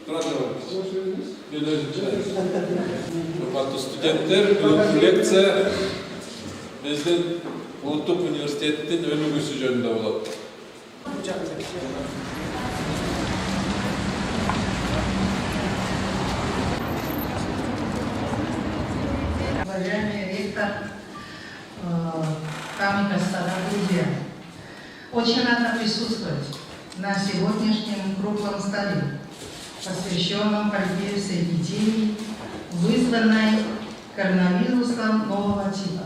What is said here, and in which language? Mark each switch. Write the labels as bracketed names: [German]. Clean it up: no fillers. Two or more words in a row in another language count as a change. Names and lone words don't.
[Kyrgyz] Урматтуу студенттер, бүгүнкү лекция биздин Улуттук университеттин өнүгүүсү жөнүндө болот. [Russian] Уважаемый ректор, дамы и господа, друзья, очень рада присутствовать на сегодняшнем круглом столе, посвященном борьбе с эпидемией, вызванной коронавирусом нового типа.